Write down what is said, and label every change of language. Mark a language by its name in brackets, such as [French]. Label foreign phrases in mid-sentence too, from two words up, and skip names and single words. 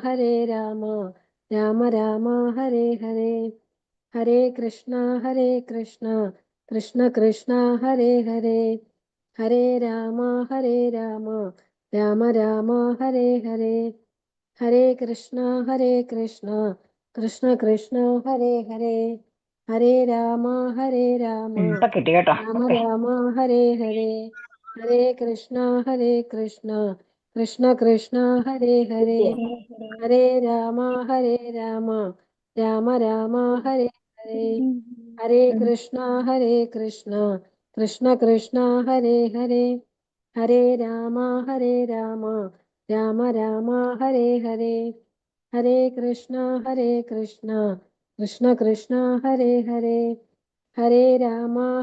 [Sanskrit] രാമ ഹരേ ഹരേ ഹരേ കൃഷ്ണ കൃഷ്ണ ഹരേ ഹരേ ഹരേ രാമ രാമ ഹരേ ഹരേ ഹരേ കൃഷ്ണ കൃഷ്ണ ഹരേ ഹരേ ഹരേ രാമ [Malayalam] ഇപ്പൊ കിട്ടി കേട്ടോ. ഓക്കെ. [Sanskrit] രാമ ഹരേ ഹരേ ഹരേ കൃഷ്ണ കൃഷ്ണ ഹരേ ഹരേ ഹരേ രാമ രാമ ഹരേ ഹരേ ഹരേ കൃഷ്ണ കൃഷ്ണ ഹരേ ഹരേ ഹരേ രാമ രാമ ഹരേ ഹരേ ഹരേ കൃഷ്ണ കൃഷ്ണ ഹരേ ഹരേ ഹരേ രാമ